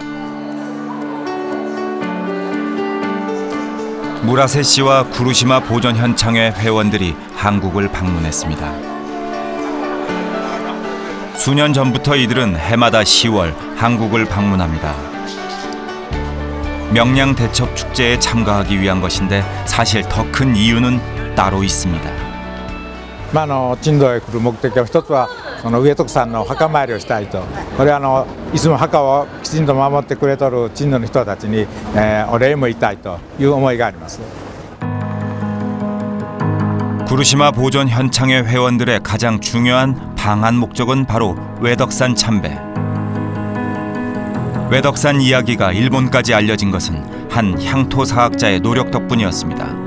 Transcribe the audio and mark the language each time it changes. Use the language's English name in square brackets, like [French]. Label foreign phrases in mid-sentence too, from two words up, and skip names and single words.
[Korean] 무라세 씨와 구루시마 보존 현창회 회원들이 한국을 방문했습니다. 수년 전부터 이들은 해마다 10월 한국을 방문합니다. 명량 대첩 축제에 참가하기 위한 것인데 사실 더 큰 이유는 따로 있습니다. [Japanese] 珍島へ来る目的は一つはその上徳さんの墓参りをしたいと。これはいつも墓をきちんと守ってくれとる珍島の人たちに、お礼も言いたいという思いがあります。 [Korean] 구루시마 보존 현창회 회원들의 가장 중요한 방한 목적은 바로 외덕산 참배. 외덕산 이야기가 일본까지 알려진 것은 한 향토사학자의 노력 덕분이었습니다.